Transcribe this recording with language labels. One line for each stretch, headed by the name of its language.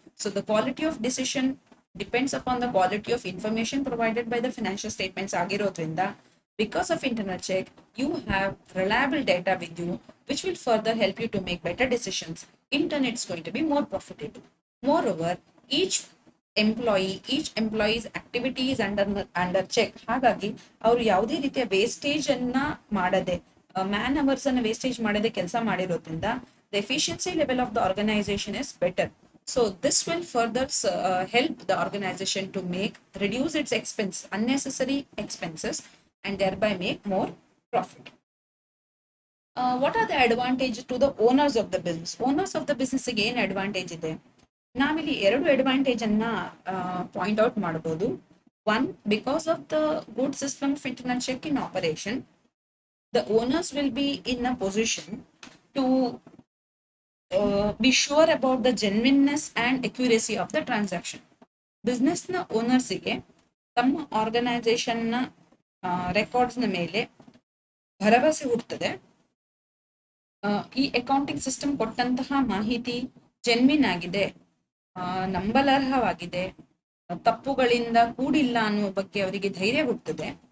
English: So the quality of decision depends upon the quality of information provided by the financial statements
Kannada: ಆಗಿರೋದ್ರಿಂದ
English: because of internal check you have reliable data with you, which will further help you to make better decisions. In turn, it's going to be more profitable. Moreover, each employee's activity is under check.
Kannada: ಹಾಗಾಗಿ ಅವರು ಯಾವುದೇ ರೀತಿಯ wastage ಅನ್ನ ಮಾಡದೆ, man hours ಅನ್ನ wastage ಮಾಡದೆ ಕೆಲಸ ಮಾಡಿರೋದ್ರಿಂದ
English: the efficiency level of the organization is better. So this will further help the organization to reduce its unnecessary expenses, and thereby make more profit. What are the advantages to the owners of the business? Owners of the business
Kannada: ಗೆ ಏನು advantage ಇದೆ? ನಾವಿಲ್ಲಿ ಎರಡು advantage ಅನ್ನ point out ಮಾಡಬಹುದು.
English: One, because of the good system of internal check in operation, the owners will be in a position to be sure about the genuineness and accuracy of the transaction.
Kannada: ಬಿಸ್ನೆಸ್ನ ಓನರ್ಸಿಗೆ ತಮ್ಮ ಆರ್ಗನೈಸೇಷನ್ನ ರೆಕಾರ್ಡ್ಸ್ನ ಮೇಲೆ ಭರವಸೆ ಹುಟ್ಟುತ್ತದೆ. ಈ accounting system ಕೊಟ್ಟಂತಹ ಮಾಹಿತಿ genuine ಆಗಿದೆ, ನಂಬಲರ್ಹವಾಗಿದೆ, ತಪ್ಪುಗಳಿಂದ ಕೂಡಿಲ್ಲ ಅನ್ನುವ ಬಗ್ಗೆ ಅವರಿಗೆ ಧೈರ್ಯ ಹುಟ್ಟುತ್ತದೆ.